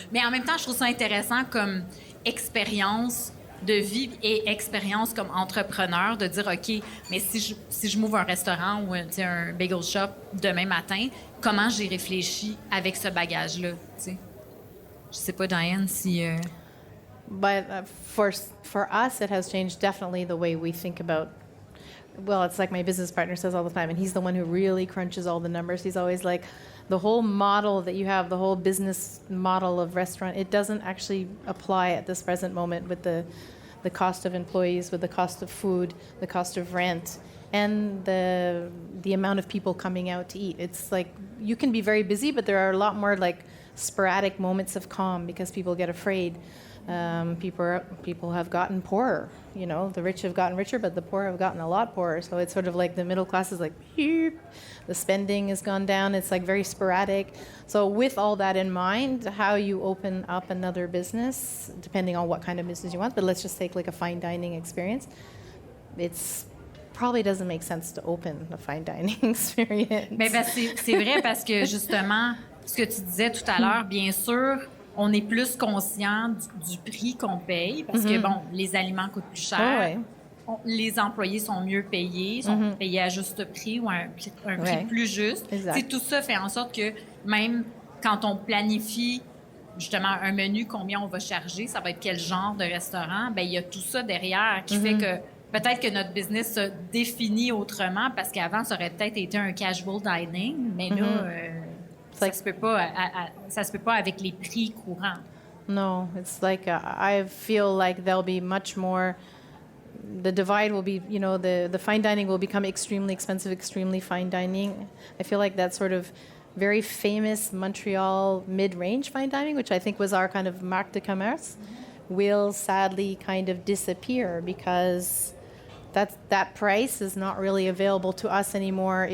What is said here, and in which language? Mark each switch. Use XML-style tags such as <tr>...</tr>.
<fr>Mais en même temps, je trouve ça intéressant comme expérience de vie et expérience comme entrepreneur de dire, OK, mais si je m'ouvre un restaurant ou un bagel shop demain matin, comment j'ai réfléchi avec ce bagage-là, tu sais? Je sais pas, Diane, si...</fr> <en>But for us, it has changed definitely the way we think about. Well, it's like my business partner says all the time, and he's the one who really crunches all the numbers. He's always like, the whole model that you have, the whole business model of restaurant, it doesn't actually apply at this present moment with the cost of employees, with the cost of food, the cost of rent, and the amount of people coming out to eat. It's like you can be very busy, but there are a lot more like sporadic moments of calm because people get afraid. People have gotten poorer. You know, the rich have gotten richer, but the poor have gotten a lot poorer. So it's sort of like the middle class is like, beep. The spending has gone down. It's like very sporadic. So with all that in mind, how you open up another business, depending on what kind of business you want, but let's just take like a fine dining experience. It's probably doesn't make sense to open a fine dining experience.</en> <fr>Mais c'est vrai parce que justement, ce que tu disais tout à l'heure, bien sûr, on est plus conscient du prix qu'on paye parce que, bon, les aliments coûtent plus cher. Les employés sont mieux payés, sont payés à juste prix ou un prix plus juste. Tout ça fait en sorte que même quand on planifie justement un menu, combien on va charger, ça va être quel genre de restaurant, bien, il y a tout ça derrière qui fait que peut-être que notre business se définit autrement parce qu'avant, ça aurait peut-être été un casual dining, mais là... Ça se peut pas avec les prix courants.</fr> <en>No, it's like I feel like there'll be much more. The divide will be, you know, the fine dining will become extremely expensive, extremely fine dining. I feel like that sort of very famous Montreal mid-range fine dining, which I think was our kind of</en> <fr>marque de commerce,</fr> <en>will sadly kind of disappear because that price is not really available to us anymore.</en>